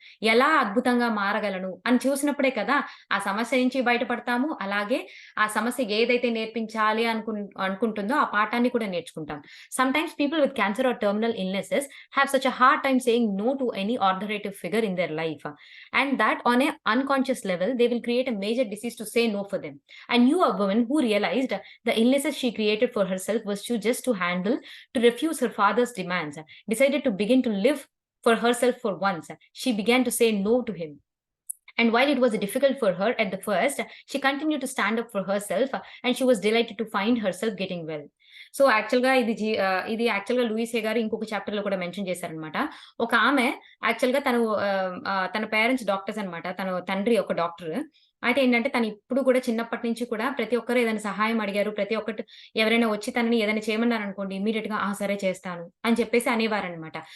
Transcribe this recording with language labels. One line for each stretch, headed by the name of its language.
Telugu: ఎలా అద్భుతంగా మారగలను? అని చూసినప్పుడే కదా! ఆ సమస్య నుంచి బయటపడతాము. అలాగే ఆ సమస్య ఏదైతే నేర్పించాలి అనుకుంటుందో ఆ పాఠాన్ని కూడా నేర్చుకుంటాం.
English: Sometimes people with cancer or terminal illnesses have such a hard time saying no to any authoritative figure in their life. And that on a unconscious level, they will create a major disease to say no for them. And you, a woman who realized the illnesses she created for herself was just to handle, to refuse her father's demands, decided to begin to live for herself for once. She began to say no to him. And while it was difficult for her at the first, she continued to stand up for herself and she was delighted to find herself getting well.
Telugu: So, ఇది యాక్చువల్‌గా Louis హే గారు ఇంకొక చాప్టర్‌లో కూడా mention చేశారనమాట. ఒక ఆమె యాక్చువల్‌గా తన పేరెంట్స్ డాక్టర్స్ అనమాట. తండ్రి ఒక డాక్టర్. అయితే ఏంటంటే తను ఇప్పుడు కూడా చిన్నప్పటి నుంచి కూడా ప్రతి ఒక్కరు ఏదైనా సహాయం అడిగారు. ఎవరైనా వచ్చి తనని ఏదైనా చేయమన్నారనుకోండి ఇమ్మీడియేట్‌గా ఆ! సరే చేస్తాను అని చెప్పేసి అనేవారనమాట.